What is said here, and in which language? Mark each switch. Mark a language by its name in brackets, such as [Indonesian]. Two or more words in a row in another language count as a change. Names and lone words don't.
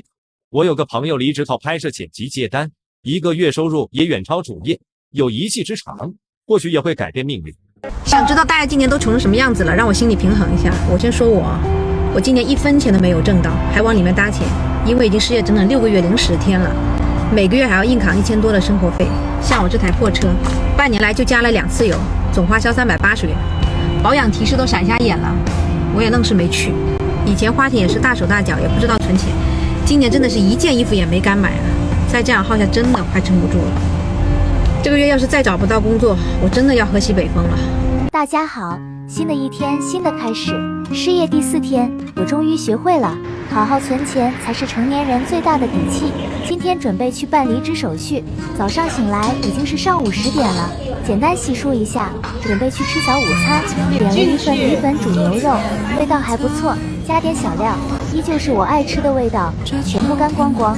[Chinese] 我有個朋友離職靠拍攝剪輯接單，一個月收入也遠超主業，有一技之長，或許也會改變命運。想知道大家今年都窮成什麼樣子了，讓我心裡平衡一下。我先說我今年1分錢都沒有掙到，還往裡面搭錢，因為已經失業整整6個月零10天了，每個月還要硬扛1000多的生活費。像我這台破車，半年來就加了2次油，總花銷380元，保養提示都閃瞎眼了，我也愣是沒去。以前花錢也是大手大腳，也不知道存錢，今年真的是一件衣服也沒敢買了，再這樣耗下真的快撐不住了。這個月要是再找不到工作，我真的要喝西北風了。大家好，新的一天，新的開始。失業第4天，我終於學會了，好好存錢才是成年人最大的底氣。今天準備去辦離職手續，早上醒來已經是上午10點了，簡單洗漱一下，準備去吃早午餐。點了一份米粉煮牛肉，味道還不錯，加點小料，依舊是我愛吃的味道，全部乾光光。